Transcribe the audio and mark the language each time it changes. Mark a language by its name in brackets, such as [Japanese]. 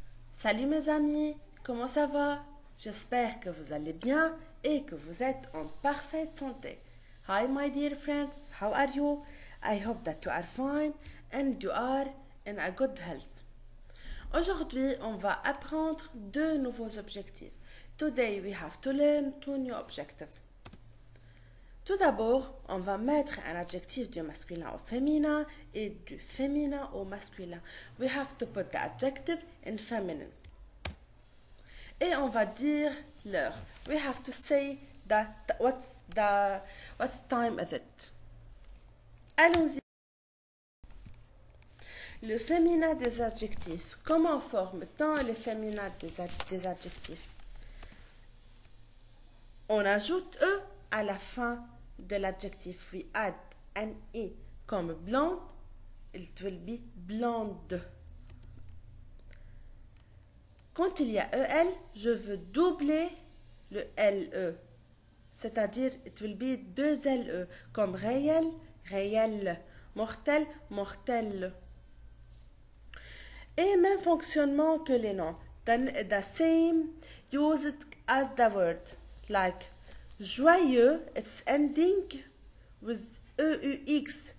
[French] Salut mes amis, comment ça va? J'espère que vous allez bien et que vous êtes en parfaite santé. [English] Hi my dear friends, how are you? I hope that you are fine and you are in a good health. [French] Aujourd'hui, on va apprendre deux nouveaux objectifs. [English] Today we have to learn two new objectives. [French] Tout d'abord, on va mettre un adjectif du masculin au féminin et du féminin au masculin. [English] We have to put the adjective in feminine. [French] Et on va dire l'heure. [English] We have to say what's time is it. [French] Allons-y. Le féminin des adjectifs. Comment forme-t-on le féminin des adjectifs? On ajoute E à la fin de l'adjectif. [English] We add an E. [French] Comme blonde, [English] it will be blonde. [French] Quand il y a EL, je veux doubler le LE. C'est-à-dire, [English] it will be [French] deux LE. Comme réel, réel. Mortel, mortel. Et même fonctionnement que les noms. [English] The same used as the word. Like, joyeux, it's ending with EUX.